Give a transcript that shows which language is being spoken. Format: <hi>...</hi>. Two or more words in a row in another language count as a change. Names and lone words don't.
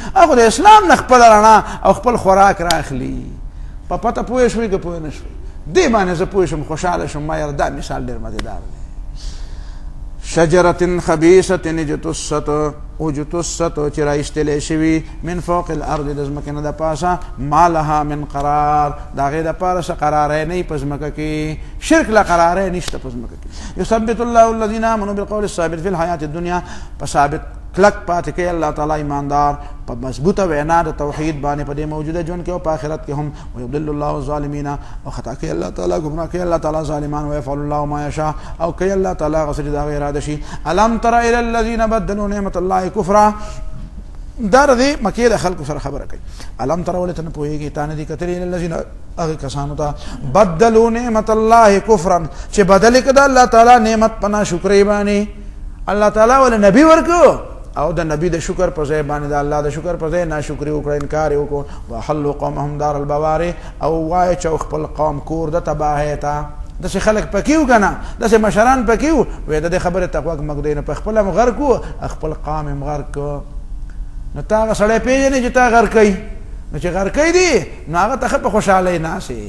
<ps>هغه د اسلام نه خپله رڼا او خپل خوراک راخلي. په پته پوه شوې که پوه نه شوې؟ دې باندې زه پوه شم، خوشحاله شم. ما یاره دا مثال ډېر مزېدار دی.</ps> <ar>شجرة خبیثة اجتثت</ar> <ps>چې رایستلی شوي</ps> <ar>من فوق الارض</ar> <ps>د ځمکې نه د پاسه،</ps> <ar>ما لها من قرار</ar> <ps>د هغې دپاره څه قراری نه وي په ځمکه کې، شرک له قراری نشته په ځمکه کې.</ps> <ar>یثبت الله الذین آمنوا بالقول الثابت فی الحیات الدنیا،</ar> <ps>په ثابت کلک پاتې کوي الله تعالی ایماندار په مضبوطه وینا د توحید باندې په دې موجوده ژوند کې او په آخرت کې هم.</ps> <ar>ویضل الله الظالمین،</ar> <ps>او خطا کوي الله تعالی، ګمراه کوي الله تعالی ظالمان.</ps> <ar>ویفعل الله ما یشاء،</ar> <ps>او کوي الله تعالی هغه څه چې د هغې اراده شي.</ps> <ar>الم تر الی الذین بدلوا نعمت الله کفرا،</ar> <ps>دا د مکې د خلکو سره خبره کوي.</ps> <ar>الم تر</ar> <ps>ولې ته نه پوهېږې؟ تا نه دي کتلي</ps> <ar>الی الذین</ar> <ps>هغې کسانو ته</ps> <ar>بدلوا نعمت الله کفرا</ar> <ps>چې بدلې کړه د الله تعالی نعمت په ناشکرۍ باندې. الله تعالی ولې نبي ورکړو او د نبی د شکر په ځای باندې د الله د شکر په ځای ناشکري وکړه، انکار یې وکړو.</ps> <ar>وحلوا قومهم دار البوار،</ar> <ps>او واچو خپل قوم کور د تباهۍ ته. داسې خلک پکې وو که نه؟ داسې مشران پکې وو. وایي د دې خبرې ته غوږ مه ږدئ، نه په خپله م غرق وو، خپل قام یې م غرق کړو. نو تا هغه سړی پېژنې چې تا غرقوي، نو چې غرقوي دي نو هغه ته ښه په خوشحالۍ ناستې.</ps>